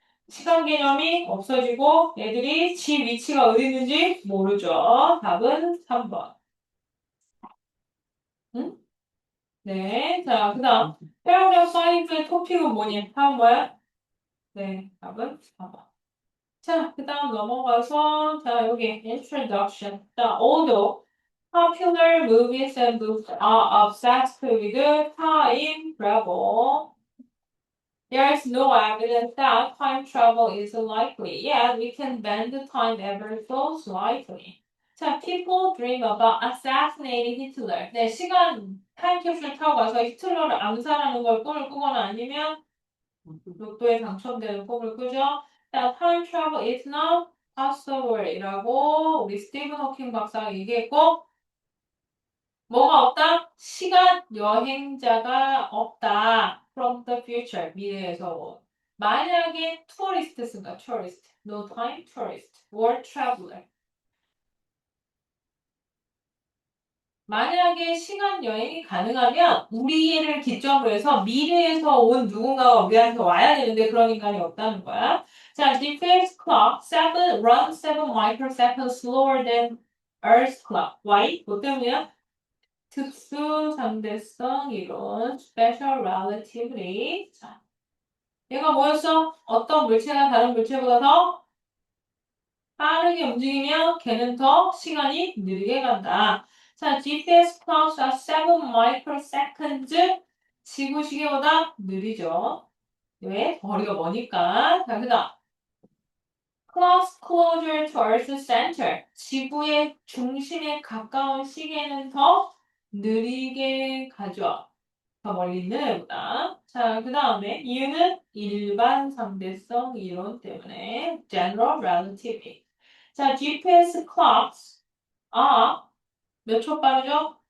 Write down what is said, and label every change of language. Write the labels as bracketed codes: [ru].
[ko] 시간 개념이 없어지고 애들이 지 위치가 어디 있는지 모르죠. 답은 3번. 응? 네, 자, 그 다음. 패러그래프 5의 토픽은 뭐니? 다음 뭐야? 네, 답은 4번. 자, 그 다음 넘어가서, 자, 여기 introduction. [en] 자, although popular movies and books are obsessed with time travel, there's no evidence that time travel is likely. Yet we can bend the time ever so slightly. 자, people dream about assassinating Hitler. [ko] 네, 시간 타임캡슐 타고 가서 히틀러를 암살하는 걸 꿈을 꾸거나 아니면 로또에 당첨되는 꿈을 꾸죠. 자, [en] time travel is not possible [ko] 이라고 우리 스티븐 호킹 박사가 얘기했고, 뭐가 없다? 시간 여행자가 없다. [en] From the future, [ko] 미래에서 온. 만약에 tourist 쓴가? [en] tourist. No time tourist. world traveler. [ko] 만약에 시간 여행이 가능하면 우리를 기점으로 해서 미래에서 온 누군가가 우리한테 와야 되는데 그런 인간이 없다는 거야. [en] 자, GPS clock 7 runs 7 microseconds slower than Earth's clock. Why? [ko] 뭐 때문이야? 특수 상대성 이론, special relativity. 자, 얘가 뭐였어? 어떤 물체가 다른 물체보다 더 빠르게 움직이면 걔는 더 시간이 느리게 간다. [en] 자, GPS clocks are 7 microseconds. [ko] 지구 시계보다 느리죠. 왜? 거리가 머니까. 자, 그다음. [en] Clocks closer to Earth's center. [ko] 지구의 중심에 가까운 시계는 더 느리게 가죠. 더 멀리 있는 애보다. 자, 그 다음에 이유는 일반 상대성 이론 때문에 general relativity. 자, GPS clocks 몇 초 빠르죠?